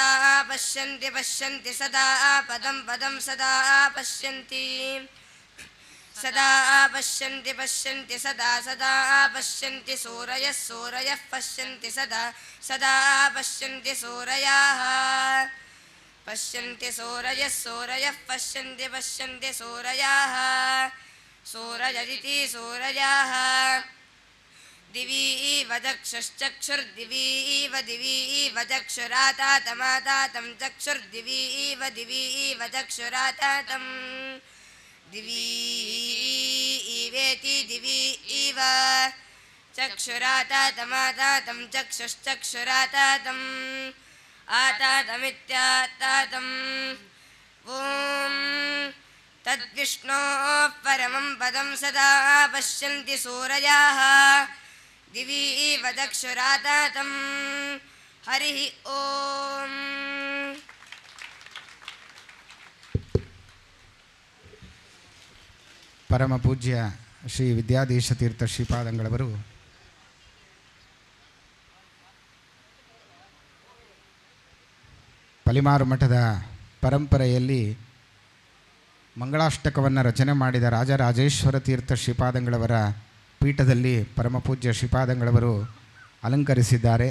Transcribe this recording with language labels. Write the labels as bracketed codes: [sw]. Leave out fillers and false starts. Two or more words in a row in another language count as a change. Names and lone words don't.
[sa] ಪಶ್ಯಂತಿ ಪಶ್ಯಂತಿ ಸದಾ ಪದಂ ಪದಂ ಸದಾ ಪಶ್ಯಂತಿ ಸದಾ ಪಶ್ಯಂತಿ ಪಶ್ಯಂತಿ ಸದಾ ಸದಾ ಪಶ್ಯಂತಿ ಸೂರಯಃ ಸೂರಯಃ ಪಶ್ಯಂತಿ ಸದಾ ಸದಾ ಪಶ್ಯಂತಿ ಸೂರಯಾಃ ಪಶ್ಯಂತಿ ಸೂರಯಃ ಸೂರಯಃ ಪಶ್ಯಂತಿ ಪಶ್ಯಂತಿ ಸೂರಯಾಃ ಸೂರಯದಿತಿ ಸೂರಯಾಃ ದಿವಿ ಇವ ಚಕ್ಷುಶ್ಚಕ್ಷುರ್ದಿವಿ ಇವ ದಿವಿ ಇವ ಚಕ್ಷುರಾತಾತಮಾತಾತಂ ಚಕ್ಷುರ್ದಿವಿ ಇವ ಚಕ್ಷುರಾತಾತಂ ದಿವಿ ಇವೇತಿ ದಿವಿ ಇವ ಚಕ್ಷುರಾತಾತಮಾತಾತಂ ಚಕ್ಷುಶ್ಚಕ್ಷುರಾತಾತಂ ಆತಾತಮಿತ್ಯಾತಾತಂ. ಓಂ ತದ್ವಿಷ್ಣೋಃ ಪರಮಂ ಪದಂ ಸದಾ ಪಶ್ಯಂತಿ ಸೂರಯಾಃ ದಿವಿ ಇವ ಚಕ್ಷುರಾತಾತಂ. ಹರಿ ಓಂ. [kn] ಪರಮ ಪೂಜ್ಯ ಶ್ರೀ ವಿದ್ಯಾಧೀಶತೀರ್ಥ ಶ್ರೀಪಾದಂಗಳವರು ಪಲಿಮಾರು ಮಠದ ಪರಂಪರೆಯಲ್ಲಿ ಮಂಗಳಾಷ್ಟಕವನ್ನು ರಚನೆ ಮಾಡಿದ ರಾಜರಾಜೇಶ್ವರ ತೀರ್ಥ ಶ್ರೀಪಾದಂಗಳವರ ಪೀಠದಲ್ಲಿ ಪರಮಪೂಜ್ಯ ಶ್ರೀಪಾದಂಗಳವರು ಅಲಂಕರಿಸಿದ್ದಾರೆ.